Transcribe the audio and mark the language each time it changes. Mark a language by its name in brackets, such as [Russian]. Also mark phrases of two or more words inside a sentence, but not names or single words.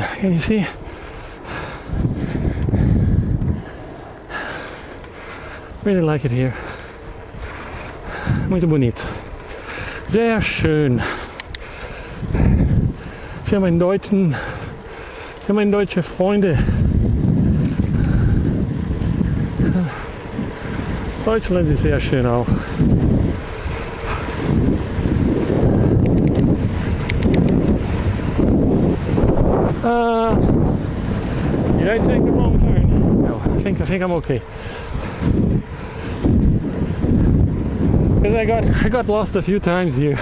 [English] Can you see? Really like it here. [Portuguese] Muito bonito. [German] Sehr schön. Für meine deutsche Freunde. Deutschland ist sehr schön auch. [English] Did I take a wrong turn? No, I think I'm okay. Because I got lost a few times here.